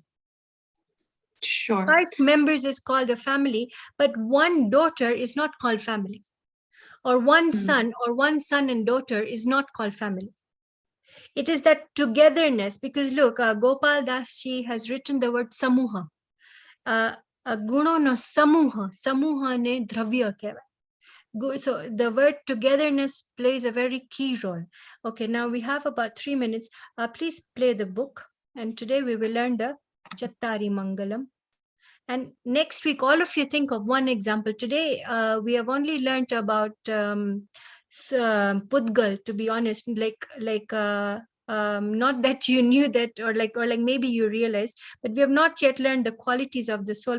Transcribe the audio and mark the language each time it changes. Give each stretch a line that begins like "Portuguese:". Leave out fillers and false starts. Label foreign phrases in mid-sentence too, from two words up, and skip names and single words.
English: Sure. 5 members is called a family, but one daughter is not called family. Or one son or one son and daughter is not called family. It is that togetherness, because look, Gopal Das ji has written the word samuha.
Gujarati: ગુણો નો સમૂહ ને દ્રવ્ય કહેવાય.
English: So the word togetherness plays a very key role. Okay, now we have about 3 minutes. Please play the book. And today we will learn the Chattari Mangalam. And next week, all of you think of one example. Today, we have only learned about Pudgal, to be honest, not that you knew that, or like maybe you realized, but we have not yet learned the qualities of the soul.